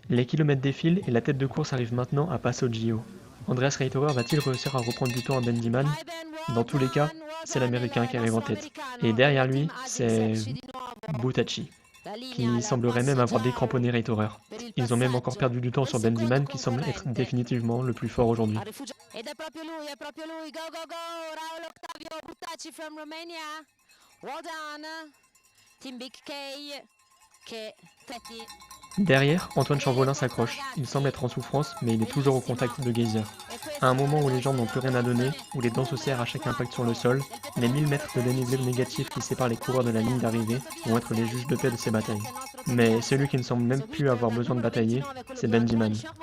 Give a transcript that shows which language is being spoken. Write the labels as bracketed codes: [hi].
[fr] Les kilomètres défilent et la tête de course arrive maintenant à Passo Gio. Andreas Reiterer va-t-il réussir à reprendre du temps à Ben Diman? Dans tous les cas, c'est l'Américain qui arrive en tête. Et derrière lui, c'est Butacci, qui semblerait même avoir décramponné Reiterer. Ils ont même encore perdu du temps sur Ben Diman, qui semble être définitivement le plus fort aujourd'hui. [it] Ed è proprio lui, [en] go go go, [it] Raul Octavio Butacci [en] from Romania. Well done, Team Big K, che Tetti. [fr] Derrière, Antoine Chamvolin s'accroche. Il semble être en souffrance, mais il est toujours au contact de Geyser. À un moment où les jambes n'ont plus rien à donner, où les dents se serrent à chaque impact sur le sol, les 1000 mètres de dénivelé négatif qui séparent les coureurs de la ligne d'arrivée vont être les juges de paix de ces batailles. Mais celui qui ne semble même plus avoir besoin de batailler, c'est Ben Diman.